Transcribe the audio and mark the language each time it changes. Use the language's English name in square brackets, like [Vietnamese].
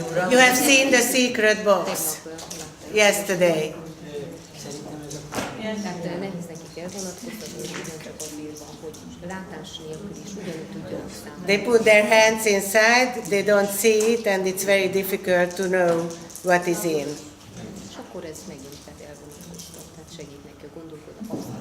[English] You have seen the secret box yesterday. [Hungarian] Tehát nehéz nekik elvonatkoztatni, és ugyancsak azért van, hogy látás nélkül is ugyanúgy tudjanak számolni. [English] They put their hands inside, they don't see it, and it's very difficult to know what is in. [Hungarian] És akkor ez megint tehát elvonatkoztat, tehát segít neki a gondolkodnak.